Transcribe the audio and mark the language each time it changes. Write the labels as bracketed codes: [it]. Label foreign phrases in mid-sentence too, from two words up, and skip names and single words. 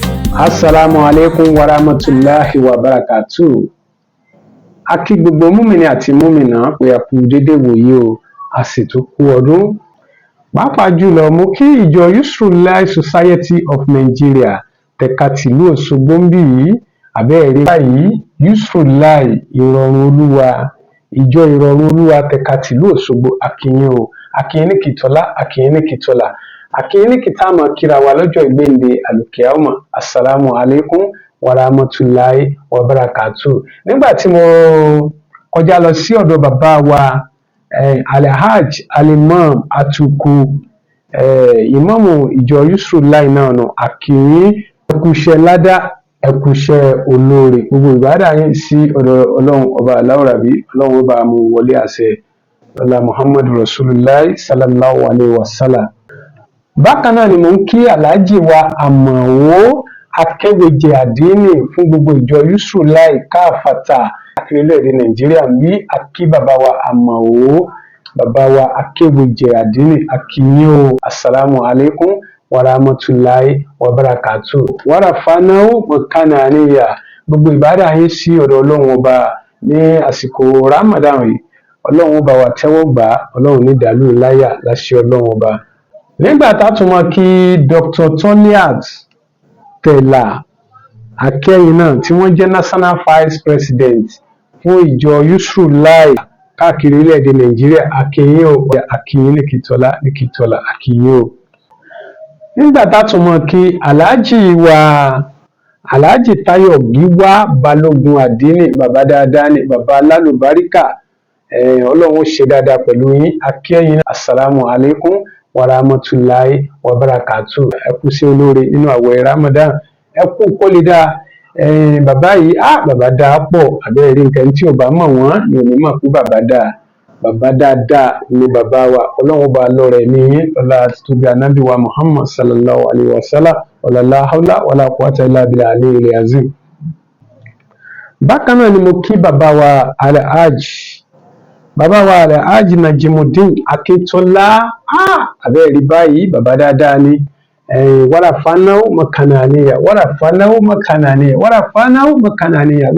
[ar] السلام عليكم ورحمة الله وبركاته. [yo] A kí gbogbo múmìnì àti múmìnà pé a kú dédé wòyí o, a sì tún kú ọdún. Pàápàá jùlọ mo kí ìjọ Yusrullah Society of Nigeria tẹ̀ka tìlú Òṣogbo ń bì yìí, àbẹ́ẹ̀rí báyìí Yusrullah ìrọ̀rùn olúwa, ìjọ ìrọ̀rùn olúwa tẹ̀ka tìlú Òṣogbo, a kí yín o, a kí yín ní kìtọ́lá, a kí yín ní kìtọ́lá, a kí yín ní kìtámọ̀ kíra wa lọ́jọ́ ìgbéǹde àlùkìyámọ̀. [ar] السلام عليكم ورحمة الله وبركاته. [yo] Nígbà tí mo kọjá lọ sí ọ̀dọ̀ bàbá wa Alhaj Alimam Atuku, ìmáàmù ìjọ Yusrullah náà nù, a kí yín, ẹ kú iṣẹ́ ládá, ẹ kú iṣẹ́ olóore, gbogbo ìbádà yín sí ọ̀dọ̀ Ọlọ́run ọba aláwùrábí, Ọlọ́run ọba mú wọlé àṣẹ ọlá Muhammadu [ar] رسول الله صلى الله عليه وسلم. [yo] Bákan náà ni mò ń kí Alhaji wa Àmọ̀wó Akéwèjẹ àdínì fún gbogbo ìjọ Yusrullah káfàtà káàkiri orílẹ̀-èdè Nàìjíríà bí a kí bàbá wa Àmọ̀wó, bàbá wa Akéwèjẹ àdínì, a kí yín o. [ar] السلام عليكم ورحمة الله وبركاته. ورفعناه مكانا عليا. [yo] Gbogbo ìbádà yín sí ọ̀dọ̀ Ọlọ́run ọba ní àsìkò Ramadan yìí, Ọlọ́run ọba wa tẹ́wọ́ gbà, Ọlọ́run ní dàlú láyà láṣẹ Ọlọ́run ọba. Nígbà tá a tún mọ̀ kí Dr. Toniat Tẹ̀là Akẹ́yìn náà tí wọ́n jẹ́ [en] National Vice President [yo] fún ìjọ Yusrullah káàkiri orílẹ̀-èdè Nàìjíríà, a kí yín o, a kí yín ní kìtọ́lá, a kí yín o. Nígbà tá a tún mọ̀ kí Alhaji Táyọ̀ Gíwá Balógun àdínì, bàbá dáadáa ni, bàbá alálùbáríkà, Ọlọ́run ṣe dáadáa pẹ̀lú yín, a kí yín. [ar] السلام عليكم ورحمة الله وبركاته. [yo] Ẹ kú sí olóore nínú àwẹ̀ Ramadan, ẹ kú kó lè dáa. Bàbá yìí bàbá dáa pọ̀, àbẹ́ẹ̀rí nǹkan tí ò bá mọ̀ wọ́n ni ò ní mọ̀ pé bàbá dáa. Bàbá dáadáa ni bàbá wa, Ọlọ́run ọba lọ́rẹ̀ ní yín, ọlá tóbi ànábì wa Muhammad [ar] صلى الله عليه وسلم, [yo] ọlá [ar] لا حول ولا قوة إلا بالله العلي العظيم. [yo] Bákan náà ni mo kí bàbá wa Alhaji Najimuddin Akíntọ́lá, àbẹ́ẹ̀rí báyìí bàbá dáadáa ni. [ar] ورفعناه مكانا عليا، ورفعناه مكانا عليا، ورفعناه مكانا عليا.